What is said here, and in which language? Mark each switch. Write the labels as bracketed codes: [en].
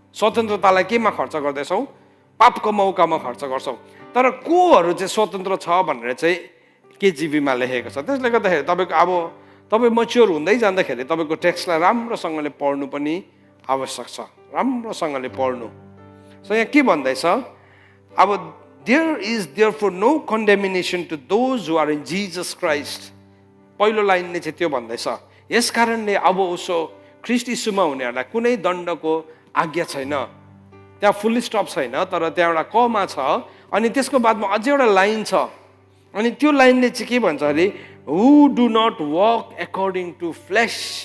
[ne] स्वतन्त्रतालाई केमा खर्च गर्दैछौँ? पापको मौकामा खर्च गर्छौँ। तर कोहरू चाहिँ स्वतन्त्र छ भनेर चाहिँ KJV-मा लेखेको छ। त्यसले गर्दाखेरि तपाईँको अब तपाईँ मच्योर हुँदै जाँदाखेरि तपाईँको टेक्स्टलाई राम्रोसँगले पढ्नु पनि आवश्यक छ, राम्रोसँगले पढ्नु। सो यहाँ के भन्दैछ, अब [en] There is therefore no condemnation to those who are in Jesus Christ. [ne] पहिलो लाइनले चाहिँ त्यो भन्दैछ, यस कारणले अब उसो ख्रीष्ट यीशुमा हुनेहरूलाई कुनै दण्डको आज्ञा छैन। त्यहाँ फुल स्टप छैन, तर त्यहाँ एउटा कमा छ। अनि त्यसको बादमा अझै एउटा लाइन छ, अनि त्यो लाइनले चाहिँ के भन्छ अरे, [en] Who do not walk according to flesh.